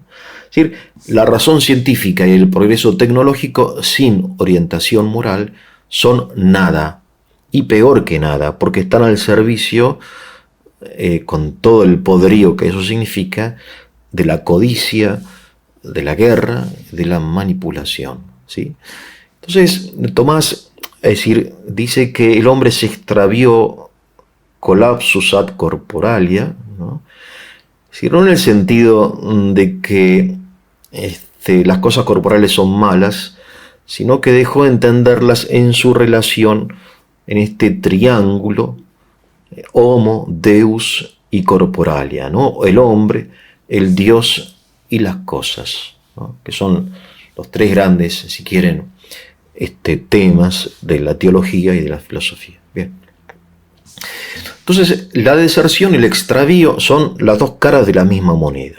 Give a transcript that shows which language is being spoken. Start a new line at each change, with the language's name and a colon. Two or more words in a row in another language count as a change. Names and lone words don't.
Spanish: Es decir, la razón científica y el progreso tecnológico sin orientación moral son nada, y peor que nada, porque están al servicio, con todo el poderío que eso significa, de la codicia, de la guerra, de la manipulación, ¿sí? Entonces, Tomás, es decir, dice que el hombre se extravió
Latin: collapsus ad corporalia,
Spanish: ¿no? Es decir, no en el sentido de que las cosas corporales son malas, sino que dejó de entenderlas en su relación en este triángulo
Latin: homo, deus
Spanish: y corporalia, ¿no? El hombre, el Dios y las cosas, ¿no?, que son los tres grandes, si quieren, temas de la teología y de la filosofía. Bien. Entonces, la deserción y el extravío son las dos caras de la misma moneda.